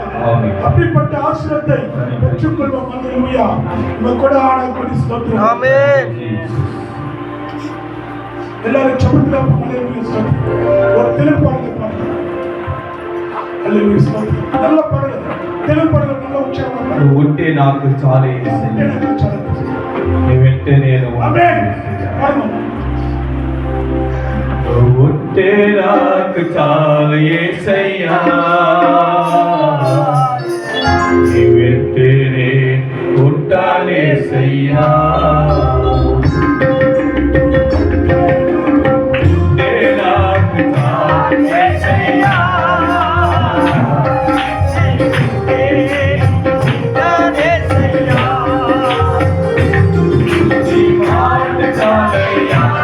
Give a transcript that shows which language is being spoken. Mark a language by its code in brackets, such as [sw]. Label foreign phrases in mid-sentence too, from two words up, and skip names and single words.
[ta] அப்படிப்பட்ட ஆசீர்வாதத்தை பெற்றுக்கொள்வோம். அல்லேலூயா. நம்ம கொடான கொடி ஸ்தோத்திரம். ஆமென். எல்லாரும் சமத்துல அல்லேலூயா ஸ்தோத்திரம். ஒரு தெலுங்கு பாடல் அல்லேலூயா ஸ்தோத்திரம். நல்ல பாடல், தெலுங்கு பாடல் நல்ல உச்சாரணம். [te] ఉంటే నాకు చాలా వెంటే నేను [ta] ஆமென். பாடுவோம். [te] ఉంటే నాకు చాలా యేసయ్యా నీ వెంటే నేను ఉంటానేసయ్యా ఉంటే నాకు చాలా యేసయ్యా నీ మాట చాలయ్యా